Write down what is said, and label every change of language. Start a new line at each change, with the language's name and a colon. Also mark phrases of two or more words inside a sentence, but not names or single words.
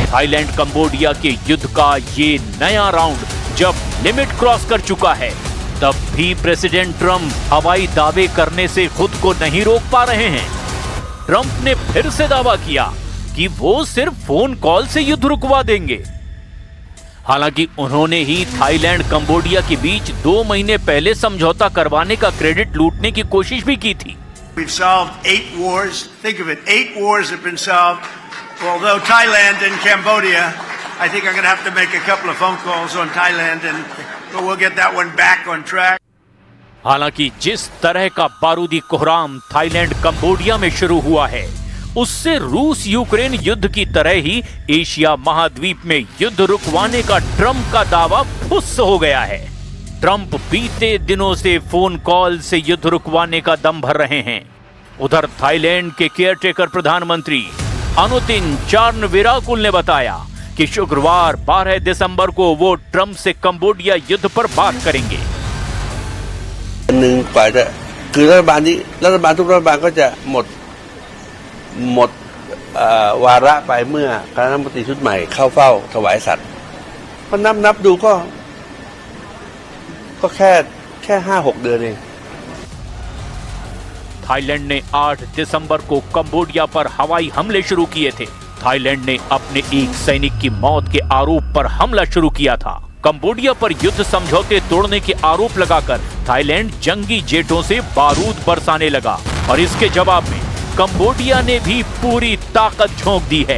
Hindi: थाईलैंड कंबोडिया के युद्ध का ये नया राउंड जब
English: limit cross
Hindi: कर चुका है, तब भी प्रेसिडेंट ट्रंप हवाई दावे करने से खुद को नहीं रोक पा रहे हैं। ट्रंप ने फिर से दावा किया कि वो सिर्फ
English: phone call
Hindi: से युद्ध रुकवा देंगे। हालांकि उन्होंने ही थाईलैंड कंबोडिया के बीच 2 महीने पहले समझौता करवाने का क्रेडिट लूटने की कोशिश भी की थी।
English: We've solved 8 wars. Think of it, 8 wars have been solved. Although Thailand and Cambodia, I think I'm going to have to make a couple of phone calls on Thailand, but we'll get that one back on track.
Hindi: हालांकि जिस तरह का बारूदी कोहराम थाईलैंड कंबोडिया में शुरू हुआ है, उससे रूस यूक्रेन युद्ध की तरह ही एशिया महाद्वीप में युद्ध रुकवाने का ट्रंप का दावा फुस हो गया है। ट्रंप बीते दिनों से
English: phone call
Hindi: से युद्ध रुकवाने का दम भर रहे हैं। उधर थाईलैंड के केयरटेकर प्रधानमंत्री अनुतिन चार्नविराकुल ने बताया कि शुक्रवार 12 दिसंबर को वो ट्रंप से कंबोडिया युद्ध पर बात करेंगे।
Thai: คือรัฐบาลทุกรัฐบาลก็จะหมดวาระไปเมื่อคณะรัฐมนตรีชุดใหม่เข้าเฝ้าถวายสัตย์เพราะนับดูก็แค่5-6 เดือนเอง
Hindi: थाईलैंड ने 8 दिसंबर को कंबोडिया पर हवाई हमले शुरू किए थे। थाईलैंड ने अपने एक सैनिक की मौत के आरोप पर हमला शुरू किया था। कंबोडिया पर युद्ध समझौते तोड़ने के आरोप लगाकर थाईलैंड जंगी जेटों से बारूद बरसाने लगा और इसके जवाब में कंबोडिया ने भी पूरी ताकत झोंक दी है।